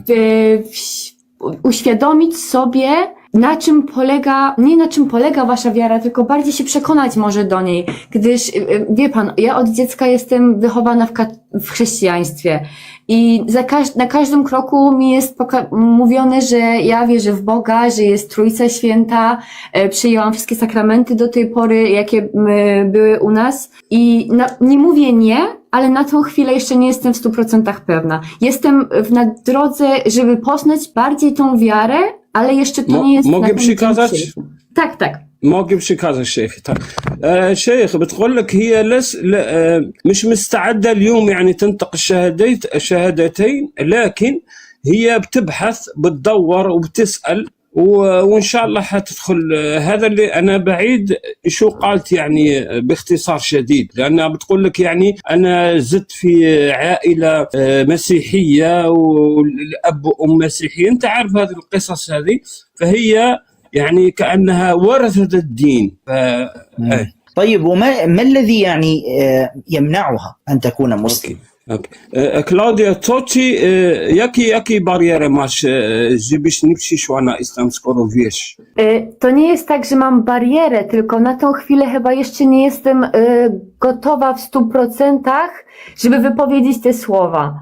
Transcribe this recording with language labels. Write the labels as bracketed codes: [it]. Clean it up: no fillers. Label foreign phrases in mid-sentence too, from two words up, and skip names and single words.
[pl] uświadomić sobie, nie na czym polega wasza wiara, tylko bardziej się przekonać może do niej, gdyż wie pan, ja od dziecka jestem wychowana w chrześcijaństwie i na każdym kroku mi jest mówione, że ja wierzę w Boga, że jest Trójca Święta, przyjęłam wszystkie sakramenty do tej pory, jakie były u nas i nie mówię nie, ale na tą chwilę jeszcze nie jestem w 100% pewna. Jestem na drodze, żeby poznać bardziej tą wiarę, ale jeszcze to nie jest... Mogę przekazać? Tak. mogę przekazać شيخ. [ar] شيخ بتقول لك هي مش مستعدة اليوم يعني تنطق الشهادتين، لكن هي بتبحث بتدور وبتسأل وإن شاء الله حتدخل. هذا اللي أنا بعيد شو قالت يعني باختصار شديد، لأنها بتقول لك يعني أنا زدت في عائلة مسيحية والأب وأم مسيحيين، أنت عارف هذه القصص هذه، فهي يعني كأنها ورثت الدين. طيب، ما الذي يعني يمنعها أن تكون مسلمة؟ [pl] Klaudia, jakie bariery masz, żebyś nie przyszła na islam, skoro wiesz? To nie jest tak, że mam barierę, tylko na tą chwilę chyba jeszcze nie jestem gotowa w 100%, żeby wypowiedzieć te słowa.